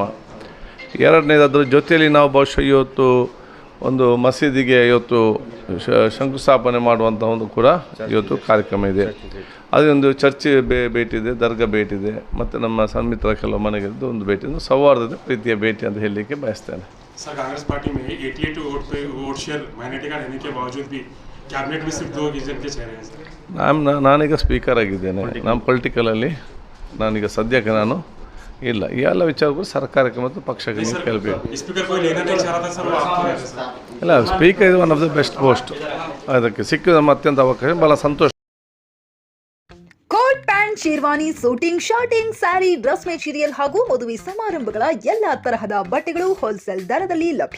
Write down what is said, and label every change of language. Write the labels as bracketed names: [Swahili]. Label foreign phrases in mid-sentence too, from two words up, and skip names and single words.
[Kannada] ಎರಡನೇದಾದ್ರ ಜೊತೆಯಲ್ಲಿ ನಾವು ಬಹುಶಃ ಇವತ್ತು ಒಂದು ಮಸೀದಿಗೆ ಇವತ್ತು ಶಂಕುಸ್ಥಾಪನೆ ಮಾಡುವಂಥ ಒಂದು ಕೂಡ ಇವತ್ತು ಕಾರ್ಯಕ್ರಮ ಇದೆ. ಅದೊಂದು ಚರ್ಚ್ ಭೇಟಿ ಇದೆ, ದರ್ಗಾ ಭೇಟಿ ಇದೆ, ಮತ್ತು ನಮ್ಮ ಸನ್ಮಿತ್ರ ಕೆಲವು ಮನೆಗೆ ಒಂದು ಭೇಟಿ ಇದೆ. ಸೌಹಾರ್ದದ ಪ್ರೀತಿಯ ಭೇಟಿ ಅಂತ ಹೇಳಲಿಕ್ಕೆ ಬಯಸ್ತೇನೆ. [Hindi] सर, कांग्रेस पार्टी में 88 [English] vote share minority [Hindi] का रहने के बावजूद भी कैबिनेट में सिर्फ 2 रीजन के चेहरे हैं सर. [Kannada] ನಾನೀಗ ಸ್ಪೀಕರ್ ಆಗಿದ್ದೇನೆ. ನಮ್ಮ ಪೊಲಿಟಿಕಲಲ್ಲಿ ನಾನೀಗ ಸದ್ಯಕ್ಕೆ ನಾನು ಇಲ್ಲ. ಈ ಎಲ್ಲ ವಿಚಾರಗಳು ಸರ್ಕಾರಕ್ಕೆ ಮತ್ತು ಪಕ್ಷಕ್ಕೆ ಕೇಳಬೇಕು. ಇಲ್ಲ, ಸ್ಪೀಕರ್ ಇದು [English] one of the best post. [Kannada] ಅದಕ್ಕೆ ಸಿಕ್ಕಿದ ನಮ್ಮ ಅತ್ಯಂತ ಅವಕಾಶ ಬಹಳ ಸಂತೋಷ. [English] coat pant, [Kannada] ಶೇರ್ವಾನಿ, [English] suiting, shirting, [Kannada] ಸ್ಯಾರಿ, [English] dress material [Kannada] ಹಾಗೂ ಮದುವೆ ಸಮಾರಂಭಗಳ ಎಲ್ಲಾ ತರಹದ ಬಟ್ಟೆಗಳು ಹೋಲ್ಸೇಲ್ ದರದಲ್ಲಿ ಲಭ್ಯ.